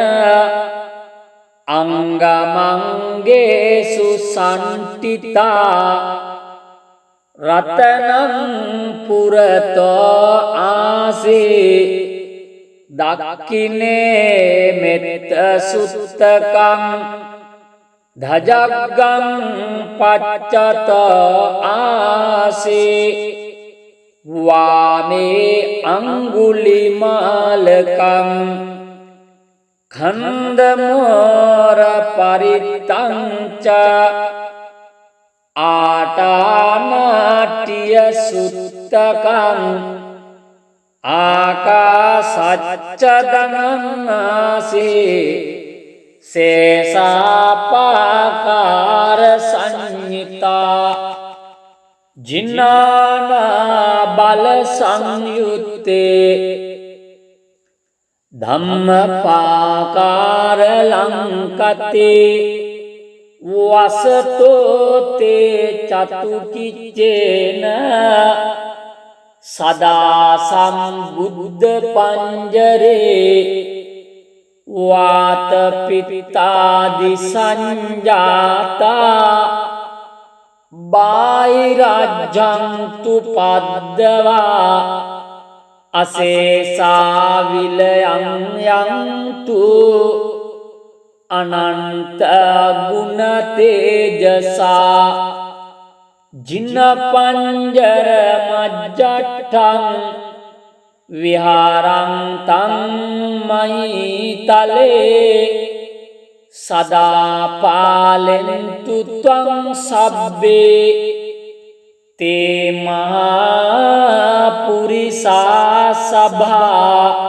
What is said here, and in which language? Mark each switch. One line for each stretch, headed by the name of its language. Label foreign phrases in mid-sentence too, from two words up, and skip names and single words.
Pali: අංගමංගේසු සන්තිතා රතනං පුරතෝ ආසේ දක්ඛිනේ මෙත්ත සුත්තකං ධජග්ගං පච්චතෝ ආසේ වාමේ අංගුලිමාලකං खंदमोर परितंच आटानाट्य सुत्तकं आकाशच्चदननासि शेषापाकार संहिता जिन्नाना बल संयुक्ते ධම්මපාකාර ලංකතේ වසතෝ තේ චතුකිච්චේන සදා සම්බුද්ධ පංජරේ වාත පිත්තාදි සංජාතා බාහිරජ්ජන්තු පද්දවා අසේසා විලයන් යන්තු අනන්ත ගුණ තේජසා ජින පංජර මජ්ජට්ඨං විහාරං තං මහිතලේ සදා පාලෙන්තු ත්වං සබ්බේ තේ මහා පුරිසා සභා